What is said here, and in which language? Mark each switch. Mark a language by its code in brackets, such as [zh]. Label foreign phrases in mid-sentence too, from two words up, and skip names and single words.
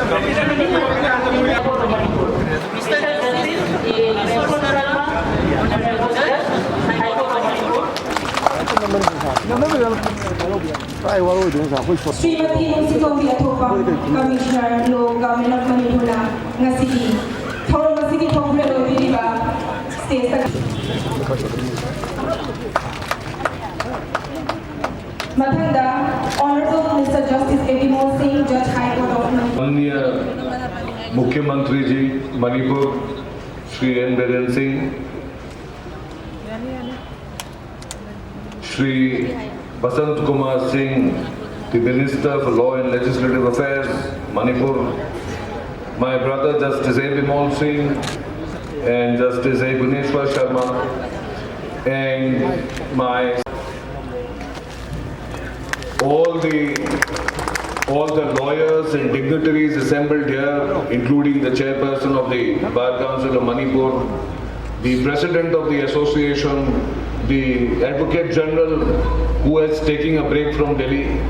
[mni] Srimati Musikovi Atopa, [en] Commissioner Law Government of Manipur [mni] ngasigi thoro ngasigi thokre lo biriba state Mathanda, [en] Honorable Mr. Justice Biren Singh, Judge High Court of Manipur. [hi] माननीय मुख्यमंत्री जी मणिपुर श्री N. Biren Singh, श्री बसंत कुमार सिंह, [en] the Minister for Law and Legislative Affairs, Manipur, my brother Justice A. Biren Singh and Justice A. Guneshwar Sharma, and all the lawyers and dignitaries assembled here, including the chairperson of the Bar Council of Manipur, the president of the association, the Advocate General who is taking a break from Delhi,